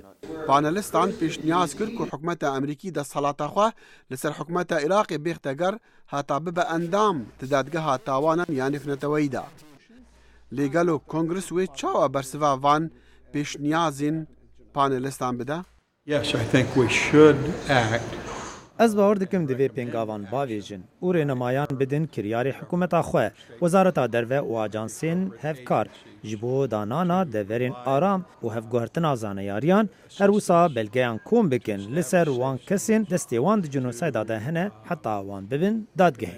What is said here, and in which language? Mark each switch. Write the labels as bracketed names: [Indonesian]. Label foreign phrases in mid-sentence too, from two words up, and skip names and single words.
[Kurdish] Panelistan pêşniyaz kir ku hikûmeta Amerîkî desthelata xwe li ser hikûmeta Iraqê bêxteger heta bibe endam di dadgeha tawanan ya nêfnetewayî da. Lêgelo Kongres wê çawa bersiva van pêşniyazên panelistan bide? [English] Yes, I think we should act. [Kurdish] Ez bawer dikim divê pêngavan bavêjin û rênemayan bidin kiryarê hikûmeta xwe, Wezareta Derve û ajansên hevkar ji bo danana deverên aram û hevguhertina zaneyariyan her wisa belgeyan kom bikin li ser wan kesên destê wan di genosayda de hene heta wan bibin dadgehê.